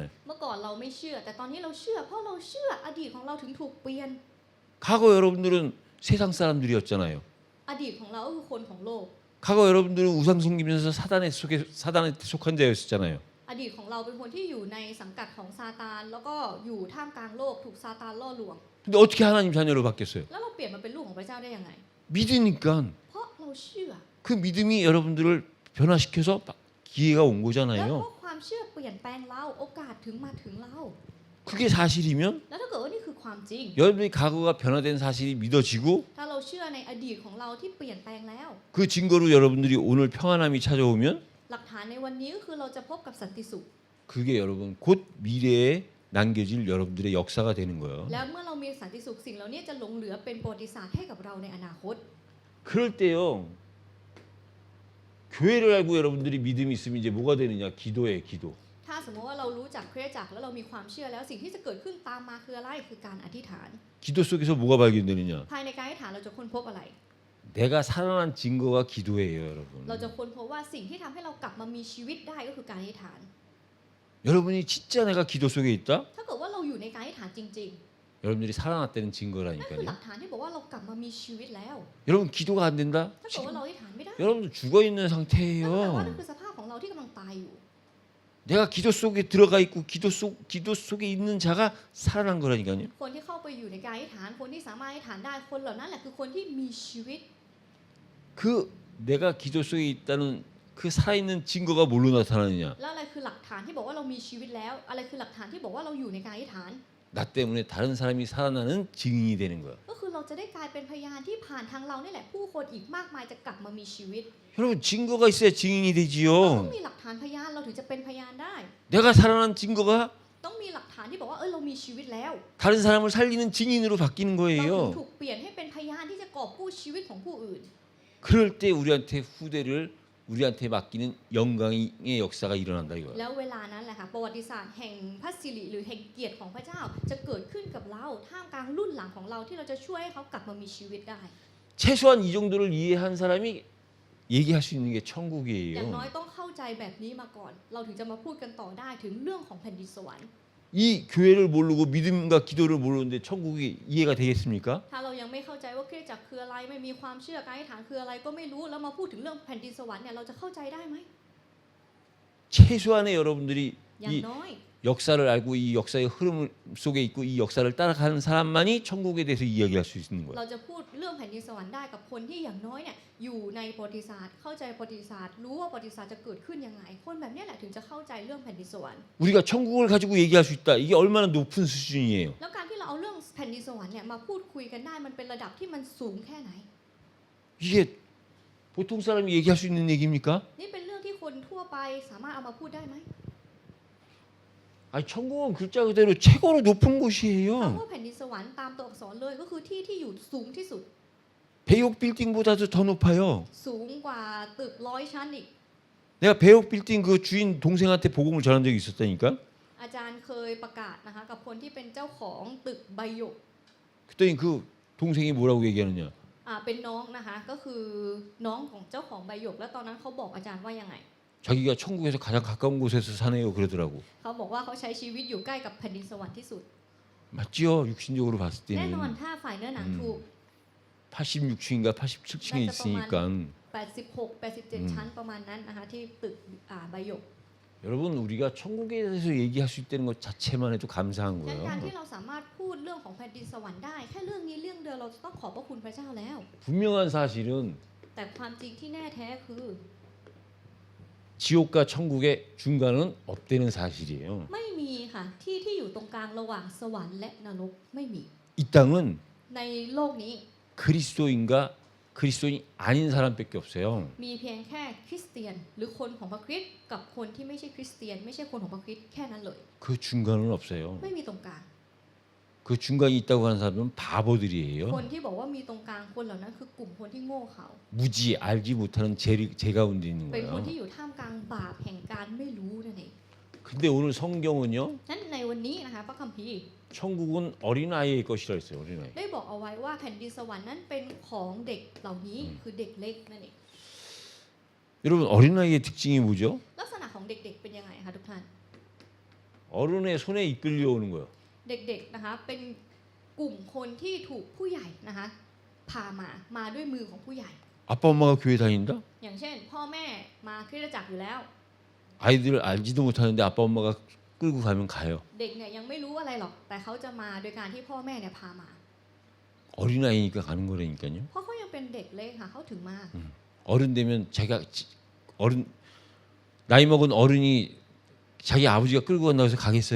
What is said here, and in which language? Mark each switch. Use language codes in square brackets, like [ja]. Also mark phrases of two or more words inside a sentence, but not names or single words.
[th] เมื่อก่อนเราไม่เชื่อ แต่ตอนนี้เราเชื่อเพราะเราเชื่ออดีตของเราถึงถูกเปลี่ยน [ko] 과거 여러분들은 세상 사람들이었잖아요. [th] อดีตของเราก็คือคนของโลก [ko] 과거 여러분들은 우상 섬기면서 사단에 속한 자였었잖아요. [th] อดีตของเราเป็นคนที่อยู่ในสังกัดของซาตานแล้วก็อยู่ท่ามกลางโลกถูกซาตานล่อลวง [ko] 근데 어떻게 하나님 자녀로 바뀌었어요? [th] แล้วเราเปลี่ยนมาเป็นลูกของพระเจ้าได้ยังไง [ko] 믿으니까 [th] เพราะเราเชื่อ [ko] 그 믿음이 여러분들을 변화시켜서 기회가 온 [th] และเพ [ko] 거잖아요. [th] ราะความเชื่อเปลี่ยนแปลงเราโอกาสถึงมาถึงเรา [ko] 그게 사실이면 [th] แล้วถ้าเกิดว่านี่คือความจริง [ko] 여러분의 과거가 변화된 사실이 믿어지고 [th] ถ้าเราเชื่อในอดีตของเราที่เปลี่ยนแปลงแล้ว [ko] 그 증거로 여러분들이 오늘 평안함이 찾아오면 [th] หลักฐานในวันนี้ก็คือเราจะพบกับสันติสุข [ko] 그게 여러분 곧 미래에 남겨질 여러분들의 역사가 되는 거예요. [th] แล้วเมื่อเรามีสันติสุขสิ่งเหล่านี้จะหลงเหลือเป็นประวัติศาสตร์ให้กับเราในอนาคต [ko] 그럴 때요. 교회를 알고 여러분들이 믿음이 있으면 이제 뭐가 되느냐? 기도예요, 기도. [th] ถ้าสมมติว่าเรารู้จักคริสตจักรแล้วเรามีความเชื่อแล้วสิ่งที่จะเกิดขึ้นตามมาคืออะไรคือการอธิษฐาน [ko] 기도 속에서 뭐가 발견되느냐? [th] ภายในการอธิษฐานเราจะค้นพบอะไร [ko] 내가 살아난 증거가 기도예요, [th] เรา [ko] 여러분. [th] จะค้นพบว่าสิ่งที่ทำให้เรากลับมามีชีวิตได้ก็คือการอธิษฐาน [ko] 여러분이 진짜 내가 기도 속에 있다? [th] ถ้าเกิดว่าเราอยู่ในการอธิษฐานจริง [ko] 여러분들이 살아났다는 [th] ๆนั่นคือห [ko] 증거라니까요. [th] ลักฐานที่บอกว่าเรากลับมามีชีวิตแล้ว [ko] 여러분 기도가 안 된다? [th] ถ้าเกิดว่าเราอธิษฐานไม่ได้ [ko] 여러분들 죽어 있는 [th] นั่นแปลว่านั่น [ko] 상태예요. [th] คือสภาพของเราที่กำลังตายอยู่ [ko] 내가 기도 속에 들어가 있고 기도 속에 있는 자가 살아난 거라니까요. [th] คนที่เข้าไปอยู่ในการอธิษฐานคนที่สามารถอธิษฐานได้คนเหล่านั้นแหละคือคนที่มีชีวิต [ko] 그 내가 기도 속에 있다는 그 살아있는 증거가 뭘로 나타나느냐? [th] แล้วอะไรคือหลักฐานที่บอกว่าเรามีชีวิตแล้ว อะไรคือหลักฐานที่บอกว่าเราอยู่ในการอธิษฐาน [ko] 나 때문에 다른 사람이 살아나는 증인이 되는 거야. [th] ก็คือเราจะได้กลายเป็นพยานที่ผ่านทางเรานี่แหละผู้คนอีกมากมายจะกลับมามีชีวิต [ko] 여러분 증거가 있어야 증인이 [th] ต้อง [ko] 되지요. [th] มีหลักฐานพยานเราถึงจะเป็นพยานได้ [ko] 내가 살아난 증거가 [th] ต้องมีหลักฐานที่บอกว่าเรามีชีวิตแล้ว [ko] 다른 사람을 살리는 증인으로 바뀌는 [th] เราถึง [ko] 거예요. [th] ถูกเปลี่ยนให้เป็นพยานที่จะกอบกู้ชีวิตของผู้อื่น [ko] 그럴 때 우리한테 맡기는 영광의 역사가 일어난다 이거야. [th] แล้วเวลานั้นแหละค่ะประวัติศาสตร์แห่งพระสิริหรือแห่งเกียรติของพระเจ้า จะเกิดขึ้นกับเราท่ามกลางรุ่นหลังของเราที่เราจะช่วยให้เขากลับมามีชีวิตได้ [ko] 최소한 이 정도를 이해한 사람이 얘기할 수 있는 게 [th] อย่างน้อย [ko] 천국이에요. [th] ต้องเข้าใจแบบนี้มาก่อน เราถึงจะมาพูดกันต่อได้ถึงเรื่องของแผ่นดินสวรรค์ [ko] 이 교회를 모르고 믿음과 기도를 모르는데 천국이 이해가 되겠습니까? [th] ถ้าเรายังไม่เข้าใจว่าคริสตจักรคืออะไรไม่มีความเชื่อการอธิษฐานคืออะไรก็ไม่รู้แล้วมาพูดถึงเรื่องแผ่นดินสวรรค์เนี่ยเราจะเข้าใจได้ไหม [ko] 최소한의 여러분들이 [th] อย่าง [ko] 이 [th] น้อย [ko] 역사를 알고 이 역사의 흐름 속에 있고 이 역사를 따라가는 사람만이 천국에 대해서 이야기할 수 있는 거예요. [th] เราจะพูดเรื่องแผ่นดินสวรรค์ได้กับคนที่อย่างน้อยเนี่ยอยู่ในประวัติศาสตร์เข้าใจประวัติศาสตร์รู้ว่าประวัติศาสตร์จะเกิดขึ้นยังไงคนแบบนี้แหละถึงจะเข้าใจเรื่องแผ่นดินสวรรค์ [ko] 우리가 천국을 가지고 얘기할 수 있다. 이게 얼마나 높은 수준이에요. [th] แล้วการที่เราเอาเรื่องแผ่นดินสวรรค์เนี่ยมาพูดคุยกันได้มันเป็นระดับที่มันสูงแค่ไหน [ko] 이게 보통 사람이 얘기할 수 있는 얘기입니까? [th] นี่เป็นเรื่องที่คนทั่วไปสามารถเอามาพูดได้ไหม [ko] 아니 천국은 글자 그대로 최고로 높은 [th] คำ [ko] 곳이에요. [th] ว่าแผ่นดินสวรรค์ตามตัวอักษรเลยก็คือที่ที่อยู่สูงที่สุด [ko] 배옥 빌딩보다도 더 높아요. [th] สูงกว่าตึก100 ชั้นอีก [ko] 내가 배역 빌딩 그 주인 동생한테 복음을 전한 적이 있었다니까. [th] อาจารย์เคยประกาศนะคะกับคนที่เป็นเจ้าของตึกใบหยก [ko] 그랬더니 그 동생이 뭐라고 얘기하느냐. [th] เป็นน้องนะคะก็คือน้องของเจ้าของใบหยกแล้วตอนนั้นเขาบอกอาจารย์ว่ายังไง [ko] 자기가 천국에서 가장 가까운 곳에서 사네요 그러더라고. [th] เขาบอกว่าเขาใช้ชีวิตอยู่ใกล้กับแผ่นดินสวรรค์ที่สุด [ko] 맞지요? 육신적으로 봤을 [th] แน่นอน [ko] 때는 [th] ถ้าฝ่ายเนื้อหนังถูก [ko] 86층인가 87층에 있으니까 [th] 86 87 ชั้นประมาณนั้นนะคะที่ตึกใบหยก [ko] 여러분 우리가 천국에 대해서 얘기할 수 있다는 것 자체만 해도 감사한 [th] ดังนั้นการที่ [ko] 거예요. [th] เราสามารถพูดเรื่องของแผ่นดินสวรรค์ได้แค่เรื่องนี้เรื่องเดียวเราจะต้องขอบพระคุณพระเจ้าแล้ว [ko] 분명한 사실은 [th] แต่ความจริงที่แน่แท้คือ [ko] 지옥과 천국의 중간은 없다는 사실이에요. [th] ไม่มีค่ะที่อยู่ตรงกลางระหว่างสวรรค์และนรกไม่มี [ko] 이 땅은 [th] ในโลกนี้ [ko] 그리스도인과 그리스도인이 아닌 사람밖에 없어요. [th] มีเพียงแค่คริสเตียนหรือคนของพระคริสต์กับคนที่ไม่ใช่คริสเตียนไม่ใช่คนของพระคริสต์แค่นั้นเลย [ko] 그 중간은 없어요. [th] ไม่มีตรงกลาง [ko] 그 중간이 있다고 하는 사람은 바보들이에요. [th] คนที่บอกว่ามีตรงกลางคนเหล่านั้นคือกลุ่มคนที่โง่เขา [ko] 무지 알지 못하는 제 가운데 있는 [th] เป็นคน [ko] 거예요. [th] ที่อยู่ท่ามกลางบาปแห่งการไม่รู้นั่นเอง [ko] 근데 오늘 성경은요. [th] นั้นในวันนี้นะคะพระคัมภีร์ [ko] 천국은 어린아이의 것이라 했어요. 어린아이. [th] ได้บอกเอาไว้ว่าแผ่นดินสวรรค์นั้นเป็นของเด็กเหล่านี้คือเด็กเล็กนั่นเอง [ko] 여러분 어린아이의 특징이 뭐죠? [th] ลักษณะของเด็กๆเป็นยังไงคะทุกท่าน [ko] 어른의 손에 이끌려오는 거예요. [th] เด็กๆนะคะเป็นกลุ่มคนที่ถูกผู้ใหญ่นะคะพามาด้วยมือของผู้ใหญ่ [ko] 아빠 엄마가 교회 다닌다? [th] อย่างเช่น พ่อแม่มาคริสตจักรอยู่แล้ว [ko] 아이들 알지도 못하는데 아빠 엄마가 끌고 가면 가요. [th] เด็กเนี่ยยังไม่รู้อะไรหรอกแต่เขาจะมาโดยการที่พ่อแม่เนี่ยพามา [ko] 어린아이니까 가는 거라니까요. [th] เพราะเขายังเป็นเด็กเล็กค่ะเขาถึงมา [ko] 어른 되면 자기가 어른 나이 먹은 어른이 자기 아버지가 끌고 간다고 해서 가겠어요?